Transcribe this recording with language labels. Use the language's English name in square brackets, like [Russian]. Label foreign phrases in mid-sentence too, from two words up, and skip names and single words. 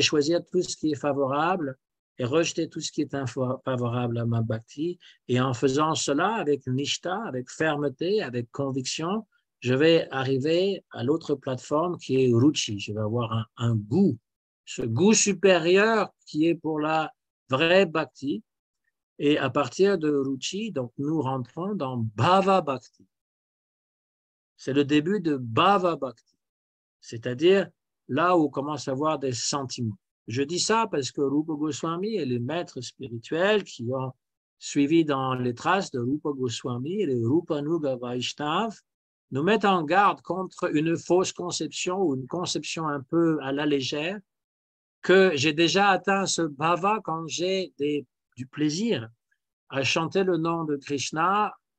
[French] choisir tout ce qui est favorable et rejeter tout ce qui est infavorable à ma bhakti, et en faisant cela avec nishta, avec fermeté, avec conviction, je vais arriver à l'autre plateforme qui est ruchi, je vais avoir un goût, ce goût supérieur qui est pour la vraie bhakti, et à partir de ruchi, donc nous rentrons dans [Sanskrit] bhava bhakti. [French] C'est le début de [Sanskrit] bhava bhakti, [French] c'est-à-dire là où on commence à avoir des sentiments. Je dis ça parce que Rupa Goswami et les maîtres spirituels qui ont suivi dans les traces de Rupa Goswami et les [Sanskrit] Rupanuga Vaishnav [French] nous mettent en garde contre une fausse conception ou une conception un peu à la légère, que j'ai déjà atteint ce bhava quand j'ai du plaisir à chanter le nom de Krishna